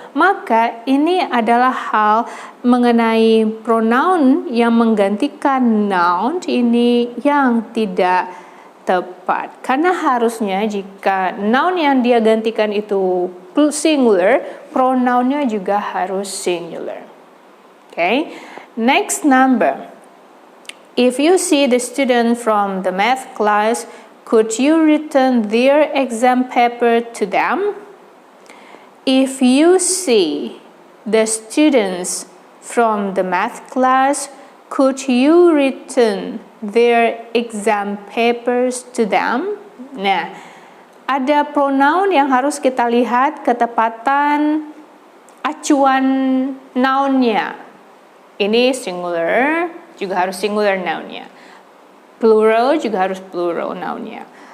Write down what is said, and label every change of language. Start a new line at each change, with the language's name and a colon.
Indonesian: Maka ini adalah hal mengenai pronoun yang menggantikan noun ini yang tidak tepat. Karena harusnya jika noun yang dia gantikan itu singular, pronounnya juga harus singular.
English: Okay. Next number. If you see the student from the math class, could you return their exam paper to them? If you see the students from the math class, could you return their exam papers to them?
Indonesian: Nah, ada pronoun yang harus kita lihat ketepatan acuan nounnya. Ini singular, juga harus singular nounnya. Plural juga harus plural nounnya.